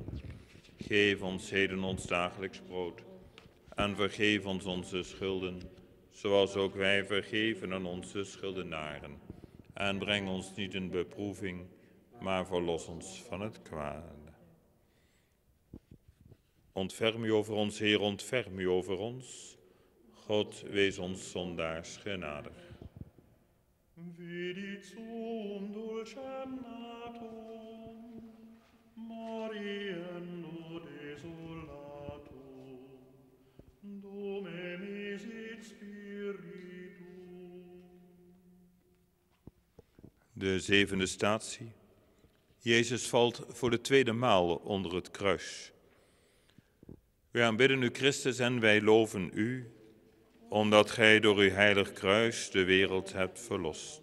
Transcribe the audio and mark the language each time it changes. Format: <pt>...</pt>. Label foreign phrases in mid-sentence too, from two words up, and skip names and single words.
<nl>Geef ons heden ons dagelijks brood en vergeef ons onze schulden, zoals ook wij vergeven aan onze schuldenaren. En breng ons niet in beproeving, maar verlos ons van het kwade. Ontferm u over ons, Heer, ontferm u over ons. God, wees ons zondaars genadig.</nl> <la>Vidit sum dulcem natum, moriendo desolatum, Dome misit spiritum.</la> <nl>De zevende statie. Jezus valt voor de tweede maal onder het kruis. Wij aanbidden u, Christus, en wij loven u, omdat gij door uw heilig kruis de wereld hebt verlost.</nl>